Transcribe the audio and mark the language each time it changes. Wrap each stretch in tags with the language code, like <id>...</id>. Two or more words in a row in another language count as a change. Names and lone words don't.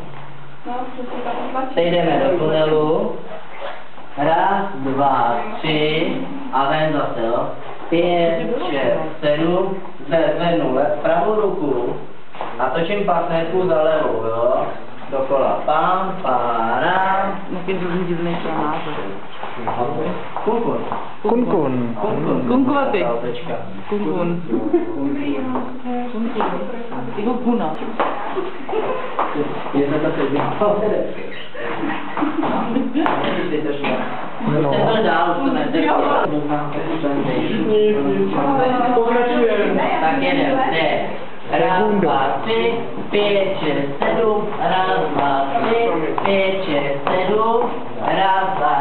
<cs>Teď jdeme do tunelu. Raz, dva, tři a ven zase, jo. 5, 6, 7, zvednu pravou ruku a točím partnerku za levou, jo. Dokola. Pam, páram.</cs> <id>Mungkin belum Indonesia apa? Kunkun. Kunkun. Kunkun apa? Kunkun. Itu guna.</id> <cs>Je to zase to dál, to tak jedeme. Raz, dva, tři, 5, 6, 7, raz, dva, tři, 5, 6, 7, raz, dva,</cs>